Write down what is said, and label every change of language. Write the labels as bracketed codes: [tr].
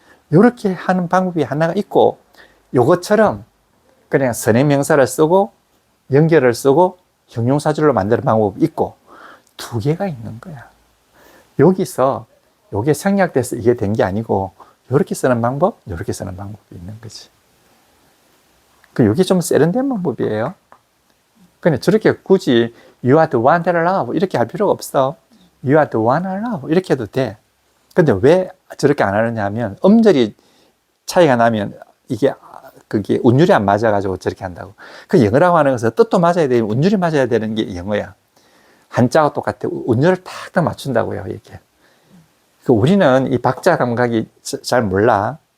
[ko] 이렇게 하는 방법이 하나가 있고, 요것처럼 그냥 선행명사를 쓰고 연결을 쓰고 형용사절로 만드는 방법이 있고 두 개가 있는 거야. 여기서 요게 생략돼서 이게 된 게 아니고 이렇게 쓰는 방법, 이렇게 쓰는 방법이 있는 거지. 요게 좀 세련된 방법이에요. 근데 저렇게 굳이 [en] You are the one that I love [ko] 이렇게 할 필요가 없어. [en] You are the one I love [ko] 이렇게 해도 돼. 근데 왜 저렇게 안 하느냐 하면 음절이 차이가 나면 이게 그게 운율이 안 맞아가지고 저렇게 한다고. 그 영어라고 하는 것은 뜻도 맞아야 되고 운율이 맞아야 되는 게 영어야. 한자가 똑같아. 운율을 탁탁 맞춘다고요, 이게. 그 우리는 이 박자 감각이 잘 몰라.